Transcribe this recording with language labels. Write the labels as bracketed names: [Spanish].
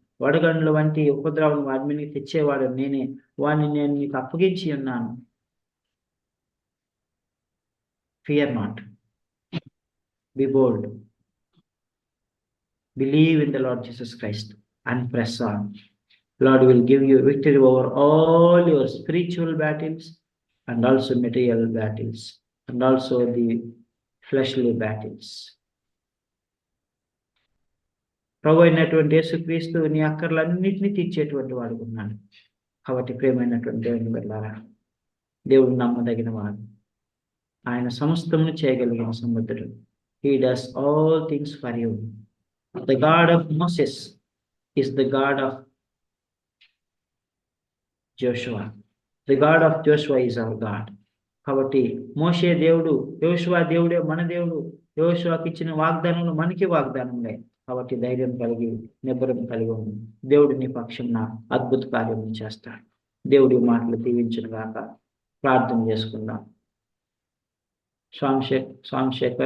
[Telugu] వడగండ్ల వంటి ఉపద్రవం వాడి మీదకి తెచ్చేవాడు నేనే. వాడిని నేను నీకు అప్పగించి ఉన్నాను. [English] Fear not, be bold, believe in the lord Jesus Christ and press on. Lord will give you victory over all your spiritual battles and also material battles and also the fleshly battles. [Telugu] ప్రభు అయినటువంటి యేసుక్రీస్తు నీ అక్కర్లన్నింటినీ తీర్చేటువంటి వాడు ఉన్నాడు. కాబట్టి ప్రియమైనటువంటి దేవుని బిడ్డలారా, దేవుడు నమ్మదగిన వాడు, ఆయన సమస్తమును చేయగలిగిన సమర్థుడు. [English] He does all things for you. The God of Moses is the God of Joshua. The God of Joshua is our God. [Telugu] కాబట్టి మోషే దేవుడు, యోషువ దేవుడే మన దేవుడు. యోషువకి ఇచ్చిన వాగ్దానంలో మనకి వాగ్దానంలే. కాబట్టి ధైర్యం కలిగి, నిబ్బరం కలిగి ఉంది. దేవుడు నీ పక్షంన అద్భుత కార్యం చేస్తాడు. దేవుడి మాటలు దీవించును గాక. ప్రార్థన చేసుకుందాం. స్వామి శేఖర్